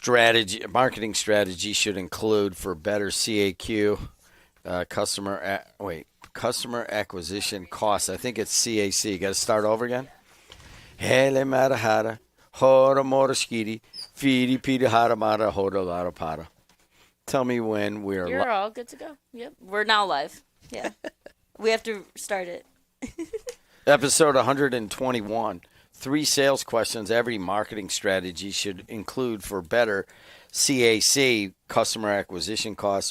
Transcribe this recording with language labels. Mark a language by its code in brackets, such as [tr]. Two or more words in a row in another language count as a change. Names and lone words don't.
[en] marketing strategy should include for better CAQ, customer acquisition costs. I think it's CAC. Got to start over again. Hele marahara, hora moraskiri, fidi pidi hara mara hora lara para. Tell me when we're You're all good to go. Yep. We're now live. Yeah. We have to start it. Episode 121. 3 sales questions every marketing strategy should include for better CAC, customer acquisition costs.